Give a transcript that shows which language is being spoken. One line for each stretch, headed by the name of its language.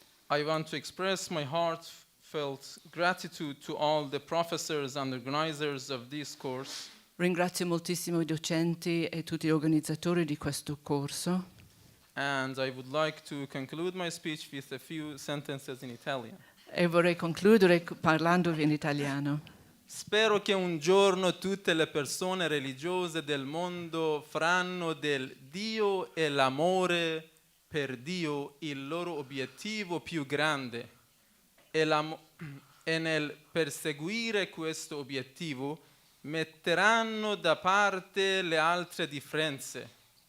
English: I want to express my heartfelt gratitude to all the professors and organizers of this course.
Italian: Ringrazio moltissimo i docenti e tutti gli organizzatori di questo corso.
English: And I would like to conclude my speech with a few sentences in Italian.
Italian: E vorrei concludere parlando in italiano. Spero che un giorno tutte le persone religiose del mondo faranno del Dio e l'amore per Dio il loro obiettivo più grande e nel perseguire questo obiettivo metteranno da parte le altre differenze.